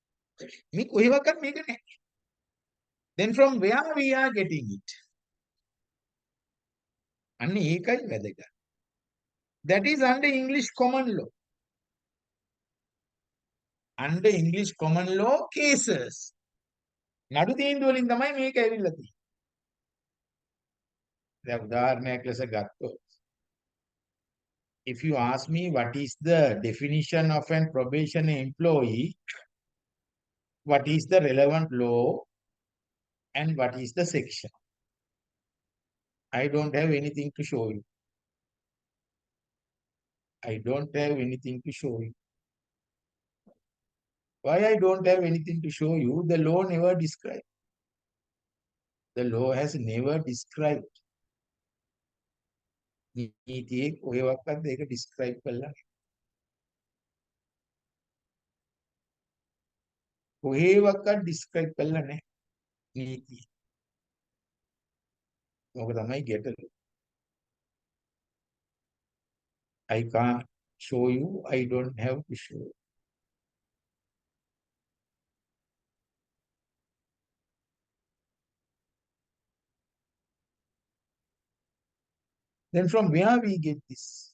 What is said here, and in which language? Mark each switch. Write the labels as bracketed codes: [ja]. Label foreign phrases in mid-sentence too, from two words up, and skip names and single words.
[en] Then from where we are getting it? [si] අන්න ඒකයි වැදගත්. [en] That is under English common law. Under English common law cases. [si] නඩු තීන්දුව වලින් තමයි මේක ඇවිල්ලා තියෙන්නේ. දැන් උදාහරණයක් ලෙස ගත්තොත් [en] if you ask me what is the definition of an probation employee, what is the relevant law and what is the section, I don't have anything to show you. I don't have anything to show you. Why I don't have anything to show you? The law never described. The law has never described. [si] නීතියේ කොහෙවත් ඒක describe කළා. කොහෙවත් describe කළා නැහැ නීතිය. ඕක තමයි ගැටලුව. [en] I can't show you. I don't have to show you. Then from where we get this?